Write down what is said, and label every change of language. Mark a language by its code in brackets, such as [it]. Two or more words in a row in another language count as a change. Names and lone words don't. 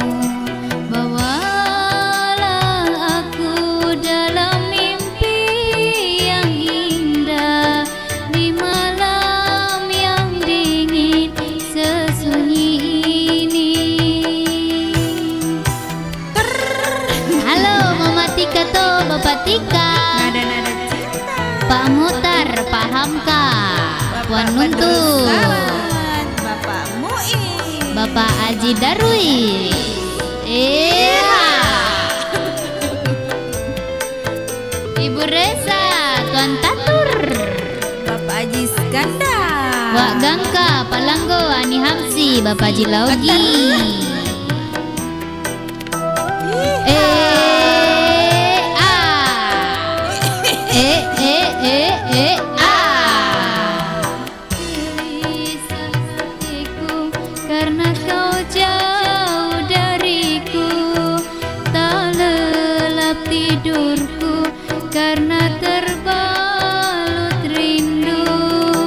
[id] bawalah aku dalam mimpi yang indah di malam yang dingin sesunyi ini. Halo Mama Tika to Bapak Tika, Nada-nada cinta. Pak Mutar, Pak Hamka, Puan Nuntu, Salam, Bapak Muin, Bapak Aji Darwi. Iya. Ibu Reza, Tuan Tatur, Bapak Haji Skandar, Wak Gangka, Palanggo, Ani Hamsi, Bapak Haji Laugi. Gelisah hatiku karena kau jauh dariku, tak lelap tidurku karena terbalut rindu.